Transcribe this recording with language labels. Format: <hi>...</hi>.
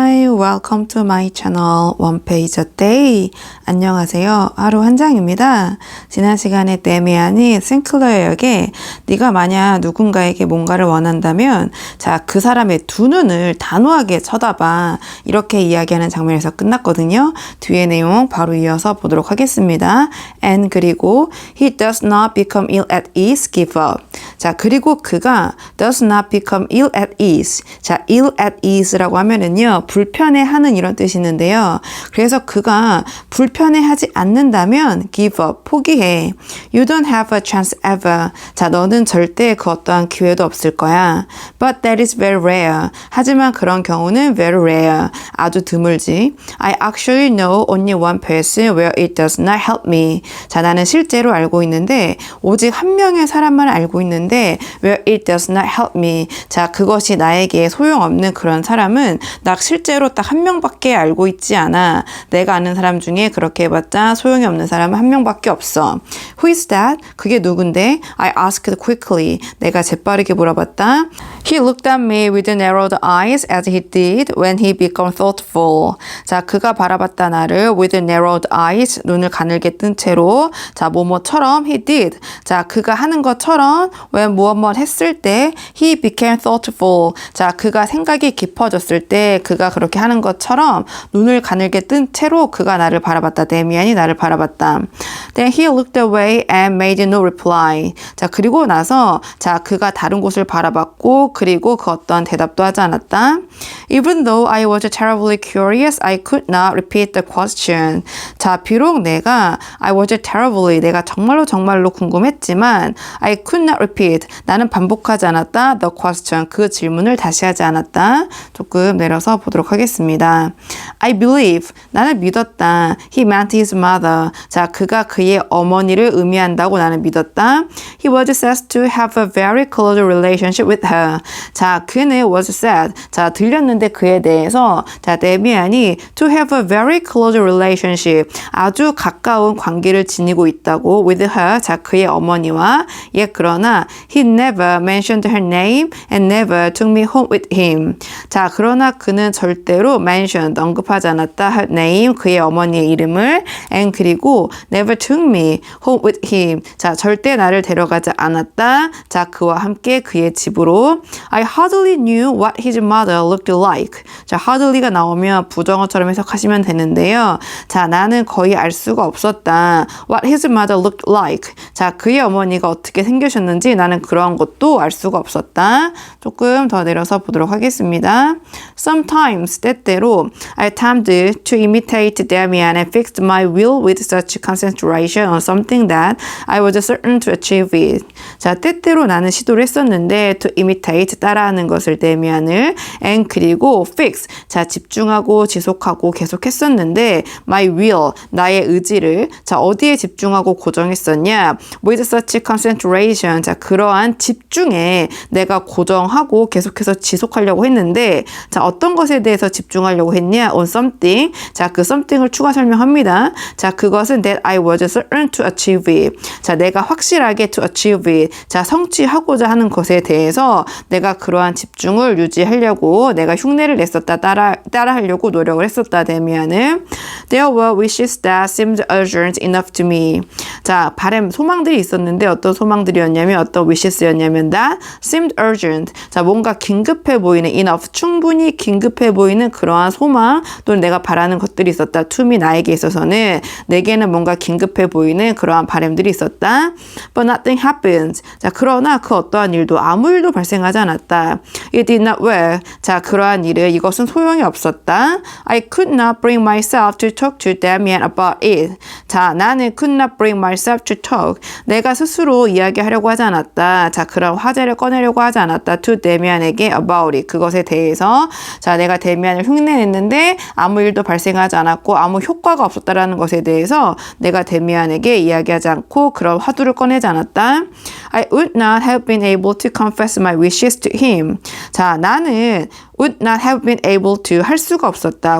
<en>welcome to my channel One Page a Day.</en> <ko>안녕하세요. 하루 한 장입니다. 지난 시간에 데미안이 싱클러에게 네가 만약 누군가에게 뭔가를 원한다면 자, 그 사람의 두 눈을 단호하게 쳐다봐. 이렇게 이야기하는 장면에서 끝났거든요. 뒤에 내용 바로 이어서 보도록 하겠습니다.</ko> <en>And</en> <ko>그리고</ko> <en>he does not become ill at ease, give up.</en> <ko>자, 그리고 그가</ko> <en>does not become ill at ease.</en> <ko>자, ill at ease라고 하면은요, 불편해하는 이런 뜻이 있는데요. 그래서 그가 불편해하지 않는다면</ko> <en>give up,</en> <ko>포기해.</ko> <en>You don't have a chance ever.</en> <ko>자, 너는 절대 그 어떠한 기회도 없을 거야.</ko> <en>But that is very rare.</en> <ko>하지만 그런 경우는</ko> <en>very rare.</en> <ko>아주 드물지.</ko> <en>I actually know only one person where it does not help me.</en> <ko>자, 나는 실제로 알고 있는데 오직 한 명의 사람만 알고 있는데</ko> <en>where it does not help me.</en> <ko>자, 그것이 나에게 소용없는 그런 사람은 나 실제로 딱 한 명밖에 알고 있지 않아. 내가 아는 사람 중에 그렇게 해봤자 소용이 없는 사람은 한 명밖에 없어.</ko> <en>Who is that?</en> <ko>그게 누군데?</ko> <en>I asked quickly.</en> <ko>내가 재빠르게 물어봤다.</ko> <en>He looked at me with narrowed eyes as he did when he became thoughtful.</en> <ko>자, 그가 바라봤다 나를</ko> <en>with narrowed eyes,</en> <ko>눈을 가늘게 뜬 채로 자, 뭐뭐처럼</ko> <en>he did.</en> <ko>자, 그가 하는 것처럼 when 무엇 했을 때</ko> <en>he became thoughtful.</en> <ko>자, 그가 생각이 깊어졌을 때 그가 그렇게 하는 것처럼 눈을 가늘게 뜬 채로 그가 나를 바라봤다. 데미안이 나를 바라봤다.</ko> <en>Then he looked away and made no reply.</en> <ko>자, 그리고 나서 자, 그가 다른 곳을 바라봤고 그리고 그 어떠한 대답도 하지 않았다.</ko> <en>Even though I was terribly curious, I could not repeat the question.</en> <ko>자, 비록 내가</ko> <en>I was terribly,</en> <ko>내가 정말로 궁금했지만</ko> <en>I could not repeat,</en> <ko>나는 반복하지 않았다.</ko> <en>The question,</en> <ko>그 질문을 다시 하지 않았다. 조금 내려서 보도록 하겠습니다.</ko> <en>I believe,</en> <ko>나는 믿었다.</ko> <en>He meant his mother.</en> <ko>자, 그가 그의 어머니를 의미한다고 나는 믿었다.</ko> <en>He was said to have a very close relationship with her.</en> <ko>자, 그는</ko> <en>was said.</en> <ko>자, 들렸는데 그에 대해서 자, 데미안이</ko> <en>to have a very close relationship.</en> <ko>아주 가까운 관계를 지니고 있다고</ko> <en>with her.</en> <ko>자, 그의 어머니와. 예, 그러나</ko> <en>he never mentioned her name and never took me home with him.</en> <ko>자, 그러나 그는 절대로 mentioned, 언급하지 않았다.</ko> <en>her name,</en> <ko>그의 어머니의 이름을</ko> <en>and</en> <ko>그리고</ko> <en>never took me home with him.</en> <ko>자, 절대 나를 데려가지 않았다. 자, 그와 함께 그의 집으로.</ko> <en>I hardly knew what his mother looked like.</en> <ko>자, hardly가 나오면 부정어처럼 해석하시면 되는데요. 자, 나는 거의 알 수가 없었다.</ko> <en>What his mother looked like.</en> <ko>자, 그의 어머니가 어떻게 생기셨는지 나는 그런 것도 알 수가 없었다. 조금 더 내려서 보도록 하겠습니다.</ko> <en>Sometimes,</en> <ko>때때로</ko> <en>I attempted to imitate Damian and fixed my will with such concentration on something that I was certain to achieve it.</en> <ko>자, 때때로 나는 시도를 했었는데</ko> <en>to imitate,</en> <ko>따라하는 것을 데미안을 and 그리고 fix, 자, 집중하고 지속하고 계속했었는데</ko> <en>my will,</en> <ko>나의 의지를 자, 어디에 집중하고 고정했었냐?</ko> <en>with such concentration,</en> <ko>자, 그러한 집중에 내가 고정하고 계속해서 지속하려고 했는데 자, 어떤 것에 대해서 집중하려고 했냐?</ko> <en>on something,</en> <ko>자, 그 something을 추가 설명합니다. 자, 그것은</ko> <en>that I was certain to achieve it.</en> <ko>자, 내가 확실하게</ko> <en>to achieve it.</en> <ko>자, 성취하고자 하는 것에 대해서 내가 그러한 집중을 유지하려고 내가 흉내를 냈었다. 따라하려고 노력을 했었다. 데미안은</ko> <en>There were wishes that seemed urgent enough to me.</en> <ko>자, 소망들이 있었는데 어떤 소망들이었냐면 어떤 wishes였냐면</ko> <en>that seemed urgent.</en> <ko>자, 뭔가 긴급해 보이는 enough, 충분히 긴급해 보이는 그러한 소망 또는 내가 바라는 것들이 있었다.</ko> <en>to me,</en> <ko>나에게 있어서는 내게는 뭔가 긴급해 보이는 그러한 바람들이 있었다.</ko> <en>But nothing happened.</en> <ko>자, 그러나 그 어떠한 일도 아무 일도 발생하지 않았다.</ko> <en>It did not work.</en> <ko>자, 그러한 일은 이것은 소용이 없었다.</ko> <en>I could not bring myself to talk to Damian about it.</en> <ko>자, 나는</ko> <en>could not bring myself to talk.</en> <ko>내가 스스로 이야기하려고 하지 않았다. 자, 그런 화제를 꺼내려고 하지 않았다.</ko> <en>to</en> <ko>데미안에게</ko> <en>about it.</en> <ko>그것에 대해서 자, 내가 데미안을 흉내냈는데 아무 일도 발생하지 않았고 아무 효과가 없었다라는 것에 대해서 내가 데미안에게 이야기하지 않고 그런 화두를 꺼내지 않았다.</ko> <en>I would not have been able to confess my wishes to him.</en> <ko>자, 나는</ko> <en>would not have been able to 할 수가 없었다.</en>